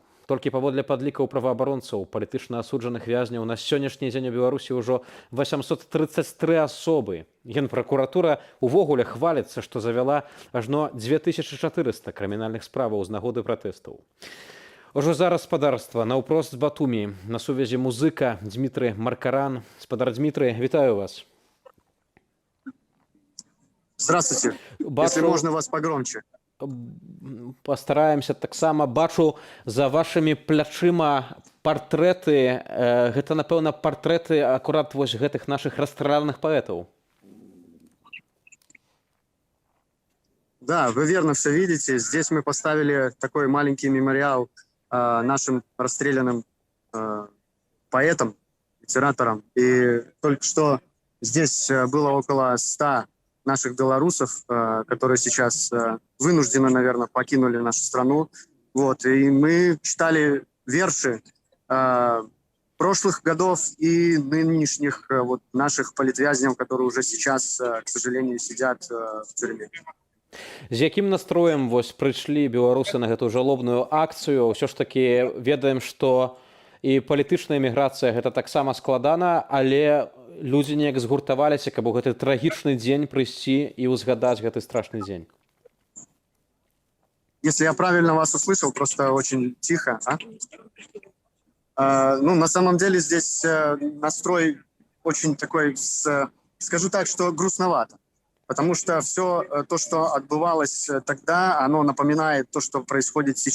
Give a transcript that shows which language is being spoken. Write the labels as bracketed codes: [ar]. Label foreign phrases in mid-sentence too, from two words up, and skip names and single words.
[be] Толькі паводле падлікаў праваабаронцаў палітычна асуджаных вязняў на сённяшні дзень у Беларусі ўжо 833 асобы. Генпракуратура увогуле хваліцца, што завяла ажно 2400 крымінальных справаў з нагоды пратэстаў. Ужо зараз спадарства наўпрост з Батумі на сувязі музыка Дмітрый Маркаран. Спадар Дмітрый, вітаю вас. [ru] Здравствуйте. Если можно, вас погромче. [be] Пастараемся таксама. Бачу за вашымі плячыма партрэты. Гэта, напэўна, партрэты акурат вось гэтых нашых расстраляных паэтаў. [ru] Да, вы верно все видите. Здесь мы поставили такой маленький мемориал нашим расстрелянным поэтам, литераторам. И только что здесь было около 100 наших белорусов, которые сейчас вынужденно, наверное, покинули нашу страну. Вот. И мы читали верши прошлых годов и нынешних вот, наших политвязнев, которые уже сейчас, к сожалению, сидят в тюрьме. [be] З якім настроем вось прыйшлі беларусы на гэту жалобную акцыю? Ўсё ж такі ведаем, што і палітычная эміграцыя гэта таксама складана, але людзі неяк згуртаваліся, каб у гэты трагічны дзень прыйсці і ўзгадаць гэты страшны дзень. [ru] Если я правильно вас услышал, просто очень тихо. Ну, на самом деле здесь настрой очень такой, скажу так, что грустновато. Потому что все то, что отбывалось тогда, оно напоминает то, что происходит сейчас.